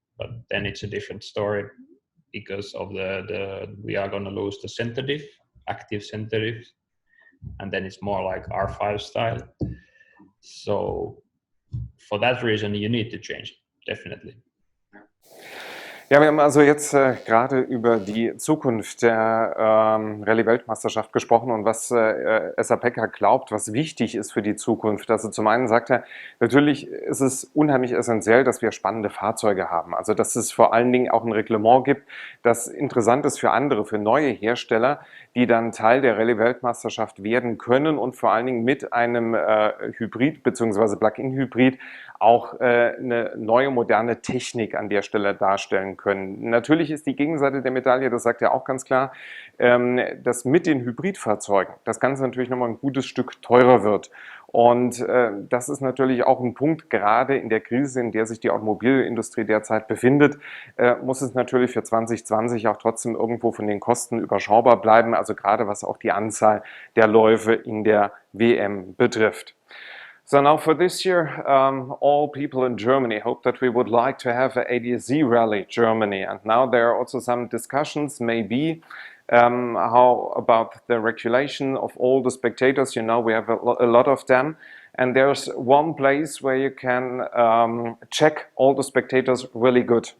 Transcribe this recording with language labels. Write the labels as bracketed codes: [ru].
[en] But then it's a different story because of we are going to lose the center diff, active center diff, and then it's more like R5 style. So for that reason, you need to change, definitely. [de] Ja, wir haben also jetzt gerade über die Zukunft der Rallye-Weltmeisterschaft gesprochen und was Esapekka glaubt, was wichtig ist für die Zukunft. Also zum einen sagt er, natürlich ist es unheimlich essentiell, dass wir spannende Fahrzeuge haben. Also dass es vor allen Dingen auch ein Reglement gibt, das interessant ist für andere, für neue Hersteller, die dann Teil der Rallye-Weltmeisterschaft werden können und vor allen Dingen mit einem Hybrid bzw. Plug-in-Hybrid auch eine neue, moderne Technik an der Stelle darstellen können. Natürlich ist die Gegenseite der Medaille, das sagt er auch ganz klar, dass mit den Hybridfahrzeugen das Ganze natürlich nochmal ein gutes Stück teurer wird. Und das ist natürlich auch ein Punkt, gerade in der Krise, in der sich die Automobilindustrie derzeit befindet, muss es natürlich für 2020 auch trotzdem irgendwo von den Kosten überschaubar bleiben, also gerade was auch die Anzahl der Läufe in der WM betrifft. [en] So now for this year, all people in Germany hope that we would like to have an ADSZ rally Germany. And now there are also some discussions, maybe, how about the regulation of all the spectators. You know, we have a lot of them. And there's one place where you can check all the spectators really good.